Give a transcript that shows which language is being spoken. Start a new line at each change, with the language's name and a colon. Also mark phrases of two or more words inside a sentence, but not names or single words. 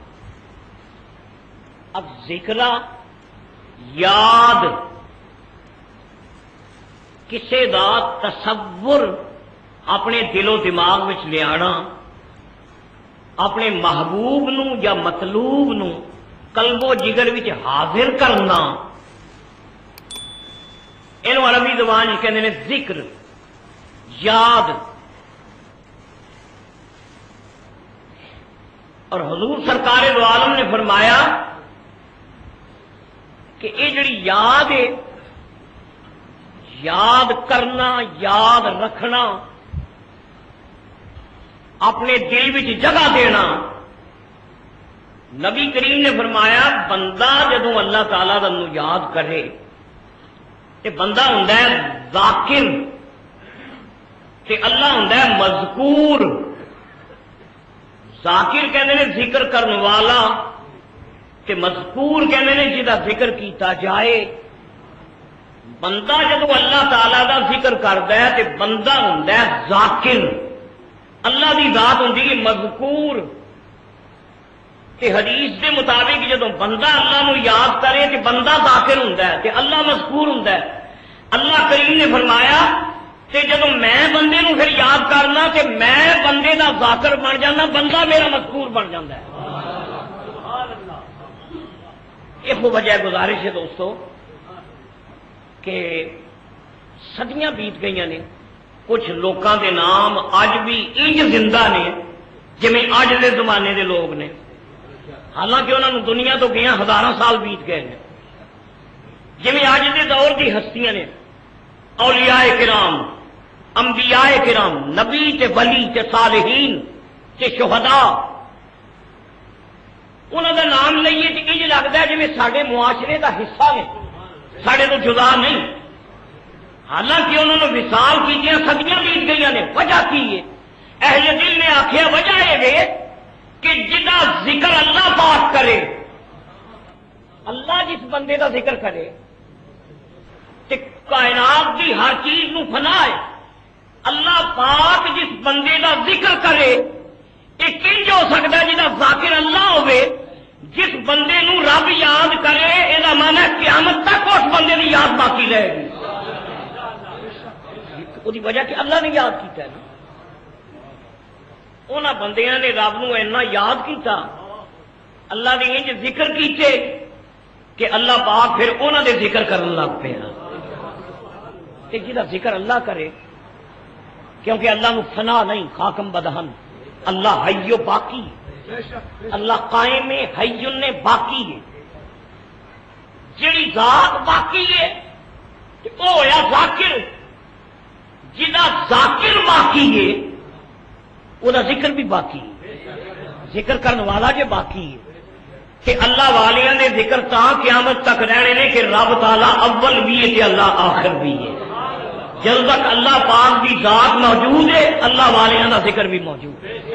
Punjabi: اب ذکر یاد کسے دا تصور اپنے دل و دماغ وچ لے آنا اپنے محبوب نو یا مطلوب نو قلب و جگر وچ حاضر کرنا اینو عربی زبان وچ کہندے نے ذکر یاد. اور حضور سرکار دو عالم نے فرمایا کہ یہ جڑی یاد ہے یاد کرنا یاد رکھنا اپنے دل وچ جگہ دینا. نبی کریم نے فرمایا بندہ جدوں اللہ تعالی دا نو یاد کرے تے بندہ ہوندا ہے ذاکر تے اللہ ہوندا ہے مذکور. ذاکر کہندے نے ذکر کرن والا تے مذکور کہندے نے جدا ذکر کیتا جائے. بندہ جدوں اللہ تعالی دا ذکر کردا ہے تے بندہ ہوندا ہے ذاکر. اللہ دی ذات ہوندی ہے مذکور. تے حدیث دے مطابق جدوں بندہ اللہ نو یاد کرے تے بندہ ذاکر ہوندا ہے تے اللہ مذکور ہوندا ہے. اللہ کریم نے فرمایا تے جدوں میں بندے نو پھر یاد کرنا تے میں بندے دا ذاکر بن جانا بندہ میرا مذکور بن جاتا ہے. یہ وجہ گزارش ہے دوستو کہ صدیاں بیت گئی نے کچھ لوکاں دے نام اج بھی انج زندہ نے جویں اج دے زمانے دے لوگ نے حالانکہ انہوں نے دنیا تو گیا ہزاراں سال بیت گئے ہیں. جویں اج دے دور دی ہستیاں نے اولیاء کرام انبیاء کرام نبی تے ولی تے صالحین تے شہداء انہوں دا نام لئیے تے انج لگتا ہے جویں ساڈے معاشرے دا حصہ نے ساڈے تو جدا نہیں. حالانکہ انہوں نے وصال کیتیاں صدیاں بیت گئی نے. وجہ کی ہے؟ اہل دل نے آخیا وجہ یہ کہ جدا ذکر اللہ پاک کرے اللہ جس بندے کا ذکر کرے تے کائنات دی ہر چیز نو فنا ہے. اللہ پاک جس بندے کا ذکر کرے یہ کنج ہو سکتا ہے جدا ذاکر اللہ ہوئے جس بندے نو رب یاد کرے یہ مانا ہے قیامت تک اس بندے کی یاد باقی رہے گی. وہ وجہ کہ اللہ نے یاد کیتا ہے نا. انہاں بندیاں نے رب نو اینا یاد کیتا اللہ نے انج ذکر کیتے کہ اللہ پاک پھر انہاں دے ذکر کرن لگ پیا. تے جدا ذکر اللہ کرے کیونکہ اللہ نو فنا نہیں خاکم بدہن اللہ حی و باقی اللہ قائم ہے حی نے باقی ہے. جڑی ذات باقی ہے وہ ہویا ذاکر جڑا ذاکر باقی ہے وہ ذکر بھی باقی ہے،
Urdu: ذکر کرنے والا جو باقی ہے
Punjabi: کہ اللہ والیاں نے ذکر تا قیامت تک رہنے نے کہ رب تعالی اول بھی ہے کہ اللہ آخر بھی ہے،
Urdu: جب تک اللہ پاک کی ذات موجود ہے اللہ والیاں کا ذکر بھی موجود ہے۔